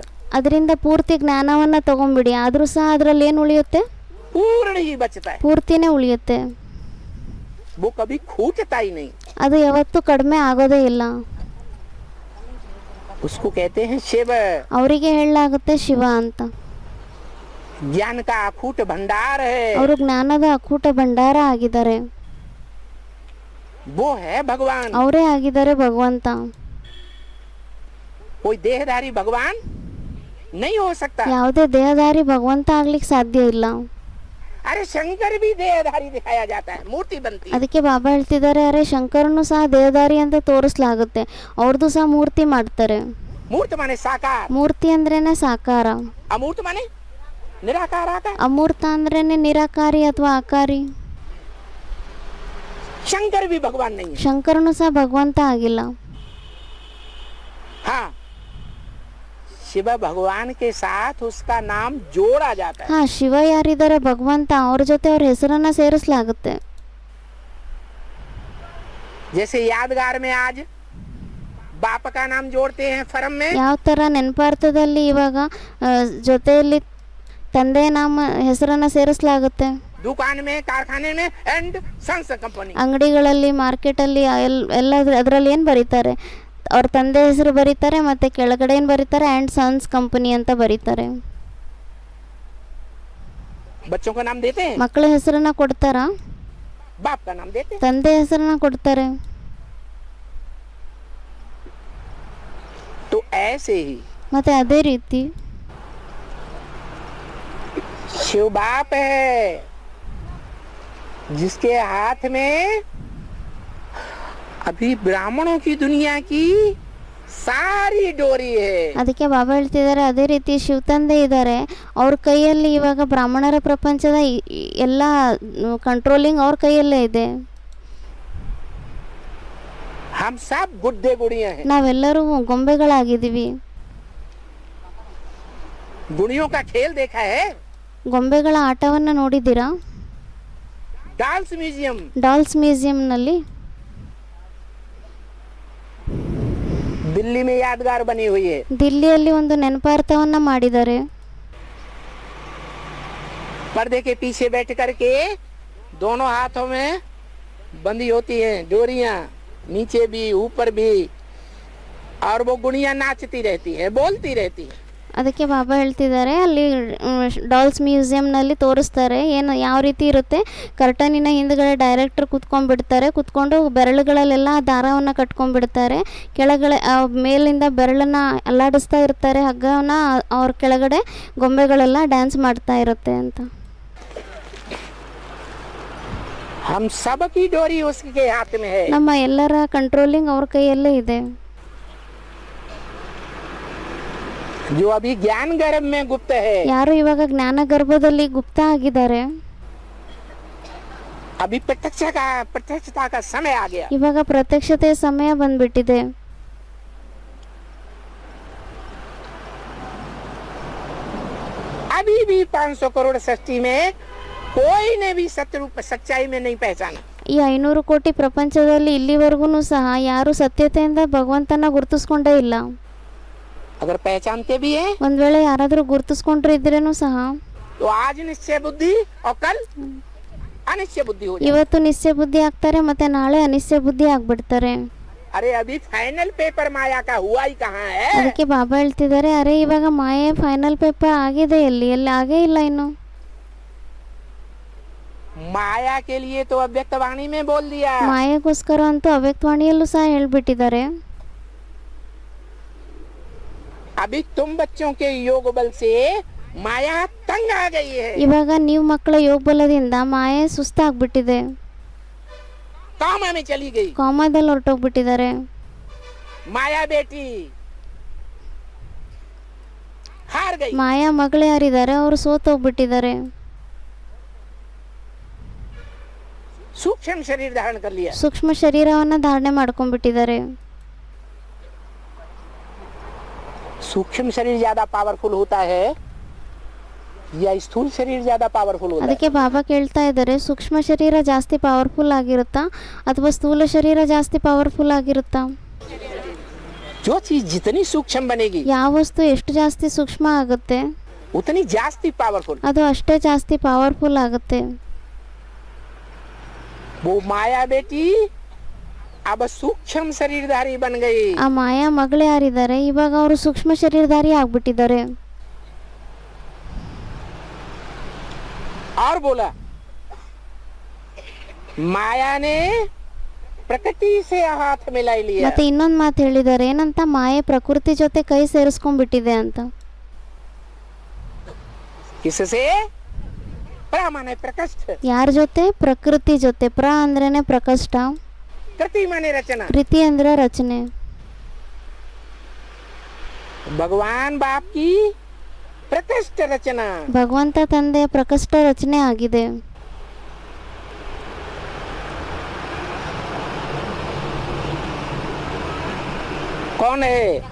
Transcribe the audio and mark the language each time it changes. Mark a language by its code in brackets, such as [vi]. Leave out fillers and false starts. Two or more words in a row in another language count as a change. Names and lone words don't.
[kn] ಅದರಿಂದ ಪೂರ್ತಿ ಜ್ಞಾನವನ್ನ ತಗೊಂಡ್ಬಿಡಿ, ಆದ್ರೂ ಸಹ ಅದರಲ್ಲಿ ಏನು ಉಳಿಯುತ್ತೆ? [hi] पूर्ण ही बचता है. [kn] ಪೂರ್ತಿನೇ ಉಳಿಯುತ್ತೆ. [hi] वो कभी खूटता ही नहीं. [kn] ಅದು ಯಾವತ್ತೂ ಕಡಿಮೆ ಆಗೋದೇ ಇಲ್ಲ. [hi] उसको कहते हैं शिव. [kn] ಅವರಿಗೆ ಹೇಳಲಾಗುತ್ತೆ ಶಿವ ಅಂತ. [hi] ज्ञान का अकूट भंडार है. [kn] ಅವರು ಜ್ಞಾನದ ಅಕೂಟ ಭಂಡಾರ ಆಗಿದ್ದಾರೆ. [hi] वो है भगवान. [kn] ಅವರೇ ಆಗಿದ್ದಾರೆ ಭಗವಂತ. [hi] कोई देहधारी भगवान नहीं हो सकता. [kn] ಯಾವುದೇ ದೇಹಧಾರಿ ಭಗವಂತ ಆಗ್ಲಿಕ್ಕೆ ಸಾಧ್ಯ ಇಲ್ಲ. [hi] अरे शंकर भी देहधारी दिखाया जाता है, मूर्ति बनती है. [kn] ಅದಕ್ಕೆ ಬಾಬಾ ಹೇಳ್ತಿದ್ದಾರೆ, ಅರೆ ಶಂಕರನು ಸಹ ದೇಹಧಾರಿ ಅಂತ ತೋರಿಸಲಾಗುತ್ತೆ, ಅವ್ರದ್ದು ಸಹ ಮೂರ್ತಿ ಮಾಡ್ತಾರೆ. [hi] मूर्त माने साकार. [kn] ಮೂರ್ತಿ ಅಂದ್ರೇನೆ ಸಾಕಾರ. [hi] अमूर्त माने निराकार आकार. [kn] ಅಮೂರ್ತ ಅಂದ್ರೇನೆ ನಿರಾಕಾರಿ ಅಥವಾ ಆಕಾರಿ. [hi] शंकर भी भगवान नहीं है. [kn] ಶಂಕರನು ಸಹ ಭಗವಂತ ಆಗಿಲ್ಲ. [hi] हाँ, शिव भगवान के साथ उसका नाम जोड़ा जाता है. [kn] ಹಾ, ಶಿವ ಯಾರಿದ್ದಾರೆ ಭಗವಂತ, ಅವ್ರ ಜೊತೆ ಅವ್ರ ಹೆಸರನ್ನ ಸೇರಿಸಲಾಗುತ್ತೆ. [hi] जैसे यादगार में आज बाप का नाम जोड़ते हैं फर्म में. [kn] ಯಾವ ತರ ನೆನಪಾರ್ಥದಲ್ಲಿ ಇವಾಗ ಜೊತೆಯಲ್ಲಿ ತಂದೆಯ ನಾಮ ಹೆಸರನ್ನ ಸೇರಿಸಲಾಗುತ್ತೆ. [hi] दुकान में, कारखाने में [en] and Sons company. [kn] ಅಂಗಡಿಗಳಲ್ಲಿ, ಮಾರ್ಕೆಟಲ್ಲಿ ಎಲ್ಲ ಅದರಲ್ಲಿ ಏನು ಬರೀತಾರೆ? ಅವ್ರ ತಂದೆ ಹೆಸರು ಬರೀತಾರೆ, ಮತ್ತೆ ಕೆಳಗಡೆ ಏನು ಬರೀತಾರೆ? [en] and Sons company [kn] ಅಂತ ಬರೀತಾರೆ. [hi] बच्चों का नाम देते हैं, [kn] ಮಕ್ಕಳ ಹೆಸರನ್ನ ಕೊಡ್ತಾರಾ? [hi] बाप का नाम देते हैं. [kn] ತಂದೆ ಹೆಸರನ್ನ ಕೊಡ್ತಾರೆ. [hi] तो ऐसे ही [kn] ಮತ್ತೆ ಅದೇ ರೀತಿ [hi] शिव बाप है जिसके हाथ में अभी ब्राह्मणों की दुनिया की सारी डोरी है. [kn] ಅದಕ್ಕೆ ಬಾಬಾ ಹೇಳ್ತಿದ್ದಾರೆ, ಅದೇ ರೀತಿ ಶಿವ ತಂದೆ ಇದ್ದಾರೆ, ಅವ್ರ ಕೈಯಲ್ಲಿ ಇವಾಗ ಬ್ರಾಹ್ಮಣರ ಪ್ರಪಂಚದ ಎಲ್ಲ ಕಂಟ್ರೋಲಿಂಗ್ ಅವ್ರ ಕೈಯಲ್ಲೇ ಇದೆ. [hi] हम सब गुड्डे गुड़ियां हैं. [kn] ನಾವೆಲ್ಲರೂ ಗೊಂಬೆಗಳಾಗಿದ್ದೀವಿ. [hi] गुड़ियों का खेल देखा है? [kn] ಗೊಂಬೆಗಳ ಆಟವನ್ನ ನೋಡಿದ್ದೀರಾ? [hi] डॉल्स म्यूजियम. [kn] ಡಾಲ್ಸ್ ಮ್ಯೂಸಿಯಂನಲ್ಲಿ [hi] दिल्ली में यादगार बनी हुई है. [kn] ದಿಲ್ಲಿಯಲ್ಲಿ ಒಂದು ನೆನಪಾರ್ಥವನ್ನ ಮಾಡಿದ್ದಾರೆ. [hi] पर्दे के पीछे बैठ करके दोनों हाथों में बंधी होती हैं डोरियां, नीचे भी ऊपर भी, और वो गुड़ियां नाचती रहती है, बोलती रहती है. [kn] ಅದಕ್ಕೆ ಬಾಬಾ ಹೇಳ್ತಿದ್ದಾರೆ ಅಲ್ಲಿ ಡಾಲ್ಸ್ ಮ್ಯೂಸಿಯಂನಲ್ಲಿ ತೋರಿಸ್ತಾರೆ ಏನು ಯಾವ ರೀತಿ ಇರುತ್ತೆ. ಕರ್ಟನಿನ ಹಿಂದ್ಗಡೆ ಡೈರೆಕ್ಟರ್ ಕುತ್ಕೊಂಡ್ಬಿಡ್ತಾರೆ, ಕುತ್ಕೊಂಡು ಬೆರಳುಗಳಲ್ಲೆಲ್ಲ ದಾರವನ್ನು ಕಟ್ಕೊಂಡ್ಬಿಡ್ತಾರೆ, ಕೆಳಗಡೆ ಮೇಲಿಂದ ಬೆರಳನ್ನು ಅಲ್ಲಾಡಿಸ್ತಾ ಇರ್ತಾರೆ, ಹಗ್ಗವನ್ನು ಅವ್ರ ಕೆಳಗಡೆ ಗೊಂಬೆಗಳೆಲ್ಲ ಡ್ಯಾನ್ಸ್ ಮಾಡ್ತಾ ಇರುತ್ತೆ ಅಂತ. [hi] हम सबकी डोरी उसके हाथ में है. [kn] ನಮ್ಮ ಎಲ್ಲರ ಕಂಟ್ರೋಲಿಂಗ್ ಅವ್ರ ಕೈಯಲ್ಲೇ ಇದೆ. [hi] जो अभी ज्ञान गर्भ में गुप्त है, [kn] ಯಾರು ಇವಾಗ ಜ್ಞಾನ ಗರ್ಭದಲ್ಲಿ ಗುಪ್ತ ಆಗಿದ್ದಾರೆ, [hi] अभी प्रत्यक्षता का समय आ गया. [kn] ಇವಾಗ ಪ್ರತ್ಯಕ್ಷತೆಯ ಸಮಯ ಬಂದ್ಬಿಟ್ಟಿದೆ. [hi] अभी भी 500 करोड़ सृष्टि में कोई ने भी सत्य रूप सच्चाई में नहीं पहचाना. [kn] ಈ 500 ಕೋಟಿ ಪ್ರಪಂಚದಲ್ಲಿ ಇಲ್ಲಿವರೆಗೂ ಸಹ ಯಾರು ಸತ್ಯತೆಯಿಂದ ಭಗವಂತನ ಗುರುತಿಸ್ಕೊಂಡೇ ಇಲ್ಲ. [hi] अगर पहचानते भी हैं [kn] ಒಂದ್ ವೇಳೆ ಯಾರಾದ್ರೂ ಗುರುತಿಸ್ಕೊಂಡಿದ್ರೇನು ಸಹ [hi] तो आज निश्चय बुद्धि और कल अनिश्चय बुद्धि हो जाए. [kn] ಇವತ್ತು ನಿಶ್ಚಯ ಬುದ್ಧಿ ಆಗ್ತಾರೆ, ಮತ್ತೆ ನಾಳೆ ಅನಿಶ್ಚಯ ಬುದ್ಧಿ ಆಗ್ಬಿಡ್ತಾರೆ. [hi] अरे अभी [en] final paper [hi] माया का हुआ ही कहाँ है. [kn] ಅದಕ್ಕೆ ಬಾಬಾ ಹೇಳ್ತಿದ್ದಾರೆ, ಅರೆ ಇವಾಗ ಮಾಯೆ [en] final paper [kn] ಆಗಿದೆ, ಎಲ್ಲಿ ಆಗೇ ಇಲ್ಲ ಇನ್ನು. [hi] माया के लिए तो अव्यक्त वाणी में बोल दिया. [kn] ಮಾಯೆಗೋಸ್ಕರ ಅಂತೂ ಅವ್ಯಕ್ತವಾಣಿಯಲ್ಲೂ ಸಹ ಹೇಳ್ಬಿಟ್ಟಿದ್ದಾರೆ. [hi] अभी तुम बच्चों के योग बल से माया तंग आ गई है. [kn] ಇವಾಗ ನೀವು ಮಕ್ಕಳ ಯೋಗ ಬಲದಿಂದ ಮಾಯೆ ಸುಸ್ತಾಗ್ಬಿಟ್ಟಿದೆ, [hi] कामा में चली गई. [kn] ಕಾಮದಲ್ಲಿ ಹೊರಟೋಗ್ಬಿಟ್ಟಿದ್ದಾರೆ. [hi] माया बेटी हार गई. [kn] ಮಾಯಾ ಮಗಳು ಯಾರಿದ್ದಾರೆ ಅವರು ಸೋತೋಗ್ಬಿಟ್ಟಿದ್ದಾರೆ. [hi] सूक्ष्म शरीर धारण कर लिया. [kn] ಸೂಕ್ಷ್ಮ ಶರೀರವನ್ನ ಧಾರಣೆ ಮಾಡ್ಕೊಂಡ್ಬಿಟ್ಟಿದ್ದಾರೆ. [hi] सूक्ष्म शरीर ज्यादा पावरफुल होता है या स्थूल शरीर ज्यादा पावरफुल होता है. [kn] ಅದಕ್ಕೆ ಬಾಬಾ ಕೇಳ್ತಾ ಇದ್ದಾರೆ, ಸೂಕ್ಷ್ಮ ಶರೀರ ಜಾಸ್ತಿ ಪವರ್ಫುಲ್ ಆಗಿರುತ್ತಾ ಅಥವಾ ಸ್ಥೂಲ ಶರೀರ ಜಾಸ್ತಿ ಪವರ್ಫುಲ್ ಆಗಿರುತ್ತಾ? [hi] जो चीज जितनी सूक्ष्म बनेगी [kn] ಯಾವ ವಸ್ತು ಎಷ್ಟು ಜಾಸ್ತಿ ಸೂಕ್ಷ್ಮ ಆಗುತ್ತೆ [hi] उतनी जास्ती पावरफुल. [kn] ಅದು ಅಷ್ಟೇ ಜಾಸ್ತಿ ಪವರ್ಫುಲ್ ಆಗುತ್ತೆ. [hi] वो माया बेटी अब सूक्ष्म शरीरधारी बन गई. [kn] ಆ ಮಾಯಾ ಮಗಳು ಯಾರಿದ್ದಾರೆ ಇವಾಗ ಅವರು ಸೂಕ್ಷ್ಮ ಶರೀರಧಾರಿ ಆಗ್ಬಿಟ್ಟಿದ್ದಾರೆ. [hi] और बोला माया ने प्रकृति से हाथ मिला लिया. [kn] ಮತ್ತೆ ಇನ್ನೊಂದು ಮಾತು ಹೇಳಿದ್ದಾರೆ, ಏನಂತ, ಮಾಯೆ ಪ್ರಕೃತಿ ಜೊತೆ ಕೈ ಸೇರಿಸ್ಕೊಂಡ್ಬಿಟ್ಟಿದೆ ಅಂತ. [hi] किससे? माने प्रकृष्ट. [kn] ಯಾರ ಜೊತೆ? ಪ್ರಕೃತಿ ಜೊತೆ. ಅಂದ್ರೇನೆ ಪ್ರಕಷ್ಟ, [hi] कृति माने रचना. [kn] ಕೃತಿ ಅಂದ್ರೆ ರಚನೆ. [hi] भगवान बाप की प्रकृष्ट रचना. [kn] ಭಗವಂತ ತಂದೆಯ ಪ್ರಕಷ್ಟ ರಚನೆ ಆಗಿದೆ. [hi] कौन है?